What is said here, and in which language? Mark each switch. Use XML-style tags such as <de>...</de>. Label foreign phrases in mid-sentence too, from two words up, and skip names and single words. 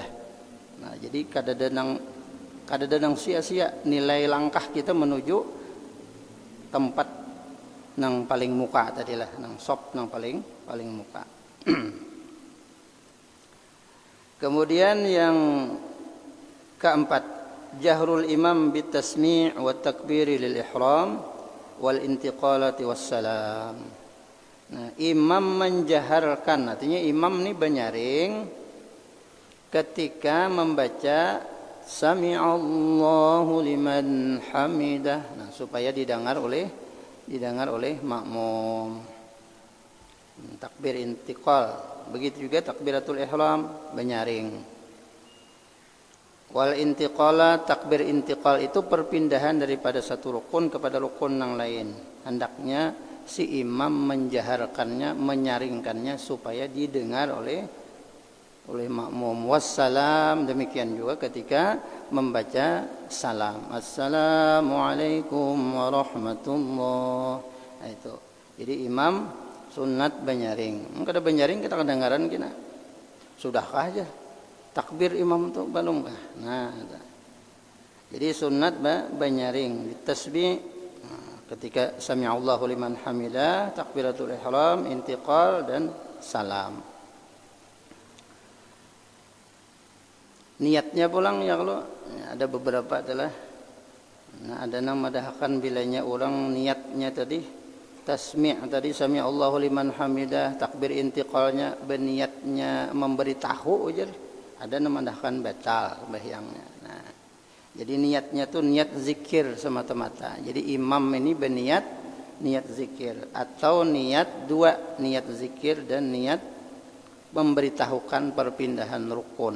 <bjn>Nah, jadi kada ada sia-sia nilai langkah kita menuju tempat nang paling muka tadilah, nang shaf nang paling muka.</bjn> <id>Kemudian yang keempat,</id> <ar>جهر الإمام بالتسميع والتكبير للإحرام والانتقالات والسلام.</ar> <id>Nah, imam menjaharkan, artinya imam ini banyaring ketika membaca</id> <ar>سمع الله لمن حمده.</ar> <id>Nah, supaya didengar oleh makmum. Takbir intiqal, begitu juga takbiratul ihram banyaring.</id> <ar>والانتقالات,</ar> <id>takbir intiqal itu perpindahan daripada satu rukun kepada rukun yang lain. Hendaknya si imam menjaharkannya, menyaringkannya supaya didengar oleh makmum. Wassalam, demikian juga ketika membaca salam.</id> <ar>السلام عليكم ورحمة الله.</ar> <id>Nah, itu.</id> <bjn>Jadi imam sunat banyaring. Kada banyaring kita kedengaran kena. Sudahkah aja?</bjn> <id>Takbir imam tu belum kah? Nah, jadi sunat banyaring ditasbih ketika</id> <ar>سمع الله لمن حمده,</ar> <id>takbiratul ihram, intiqal dan salam. Niatnya pulang ya kalau ada beberapa adalah ada yang madahkan bilanya orang niatnya tadi tasmi' tadi</id> <ar>سمع الله لمن حمده,</ar> <id>takbir intiqalnya berniatnya memberitahu aja. Ada yang mendahkan batal sembahyangnya. Nah, jadi niatnya tuh niat zikir semata-mata. Jadi imam ini berniat niat zikir atau niat dua, niat zikir dan niat memberitahukan perpindahan rukun.</id>